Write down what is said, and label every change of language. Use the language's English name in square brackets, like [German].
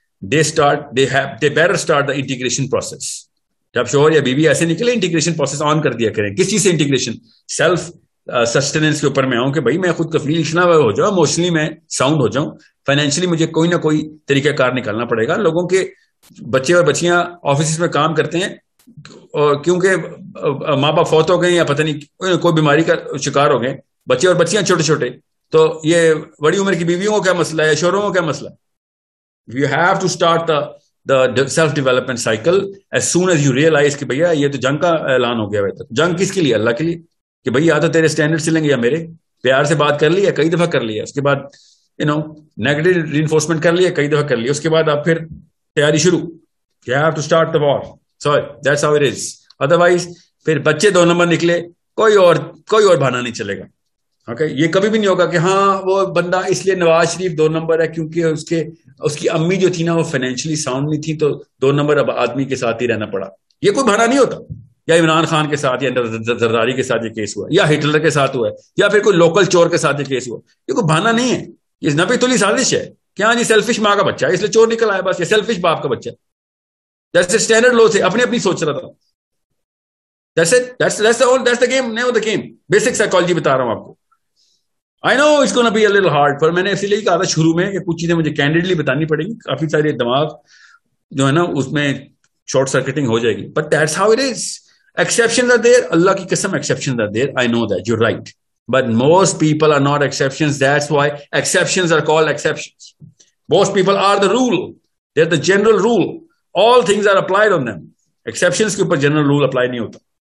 [English] they better start the integration process. [Urdu] جب شوہر یا بیوی ایسے نکلے, انٹیگریشن پروسیس آن کر دیا کریں. کس چیز سے انٹیگریشن؟ سیلف سسٹیننس کے اوپر میں آؤں کہ بھائی میں خود کفیل ہو جاؤں, اموشنلی میں ساؤنڈ ہو جاؤں, فائنینشلی مجھے کوئی نہ کوئی طریقہ کار نکالنا پڑے گا. لوگوں کے بچے اور بچیاں آفیسز میں کام کرتے ہیں کیونکہ ماں باپ فوت ہو گئے یا پتہ نہیں کوئی بیماری کا شکار ہو گئے, بچے اور بچیاں چھوٹے چھوٹے. تو یہ بڑی عمر کی بیویوں کو کیا مسئلہ ہے, شوہروں کو کیا مسئلہ. [English] You have to start the self-development cycle as soon as you realize [Urdu] کہ بھیا یہ تو جنگ کا اعلان ہو گیا ہے. جنگ کس کے لیے؟ اللہ کے لیے. کہ بھئی یا تو تیرے اسٹینڈرڈ چلیں گے یا میرے. پیار سے بات کر لی ہے, کئی دفعہ کر لی ہے, اس کے بعد نیگیٹو ری انفورسمنٹ کر لی ہے, کئی دفعہ کر لی, اس کے بعد آپ پھر تیاری شروع. [English] You have to start the war. Sorry, that's how it is. Otherwise [Urdu] پھر بچے 2 نمبر نکلے, کوئی اور بہانا نہیں چلے گا. اوکے, یہ کبھی بھی نہیں ہوگا کہ ہاں وہ بندہ اس لیے نواز شریف 2 نمبر ہے کیونکہ اس کی امی جو تھی نا وہ فائنینشلی ساؤنڈ نہیں تھی, تو 2 نمبر اب آدمی کے ساتھ ہی رہنا پڑا. یہ کوئی بہانا نہیں ہوتا. یا عمران خان کے ساتھ یا زرداری کے ساتھ یہ کیس ہوا, یا ہٹلر کے ساتھ ہوا ہے, یا پھر کوئی لوکل چور کے ساتھ یہ کیس ہوا. یہ کوئی بہانا نہیں ہے, یہ نبی تلی سازش ہے. کیا جی سیلفش ماں کا بچہ ہے اس لیے چور نکل آیا, بس. یہ سیلفش باپ کا بچہ ہے. جیسے اسٹینڈرڈ لو تھے, اپنی سوچ رہا تھا. [English] That's the game, name of the game. [Urdu] Basic psychology بتا رہا ہوں آپ کو. [English] I know it's gonna be a little hard, [Urdu] پر میں نے اسی لیے کہا تھا شروع میں کہ کچھ چیزیں مجھے کینڈیڈلی بتانی پڑیں گی. کافی سارے دماغ جو ہے نا اس میں شارٹ سرکٹنگ ہو جائے گی. [English] But that's how it is. Exceptions are there. [Urdu] اللہ کی قسم [English] exceptions are there. I know that. You're right. But most people are not exceptions. That's why exceptions are called exceptions. Most people are the rule. They're the general rule. All things are applied on them. [Urdu] Exceptions کے اوپر [English] general rule apply [Urdu] نہیں ہوتا.